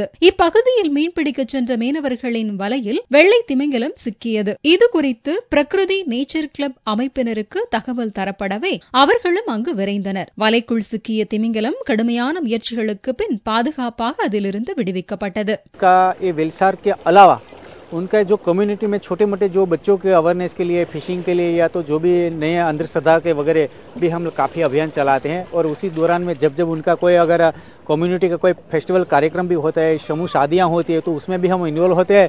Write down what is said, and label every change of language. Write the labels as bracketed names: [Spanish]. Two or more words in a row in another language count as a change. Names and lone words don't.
[Tamil] இப்பகுதியில் மீன்பிடிக்க சென்ற மீனவர்களின் வலையில் வெள்ளை திமிங்கிலம் சிக்கியது. இதுகுறித்து பிரகிருதி நேச்சர் கிளப் அமைப்பினருக்கு தகவல் தரப்படவே அவர்களும் அங்கு விரைந்தனர். வலைக்குள் சிக்கிய திமிங்கிலம் கடுமையான முயற்சிகளுக்கு பின் பாதுகாப்பாக அதிலிருந்து விடுவிக்கப்பட்டது. [Hindi] उनका जो कम्युनिटी में छोटे मोटे जो बच्चों के अवेयरनेस के लिए, फिशिंग के लिए या तो जो भी नए अंधश्रद्धा के वगैरह भी हम काफ़ी अभियान चलाते हैं। और उसी दौरान में जब उनका कोई अगर कम्युनिटी का कोई फेस्टिवल कार्यक्रम भी होता है, समूह शादियां होती है, तो उसमें भी हम इन्वॉल्व होते हैं।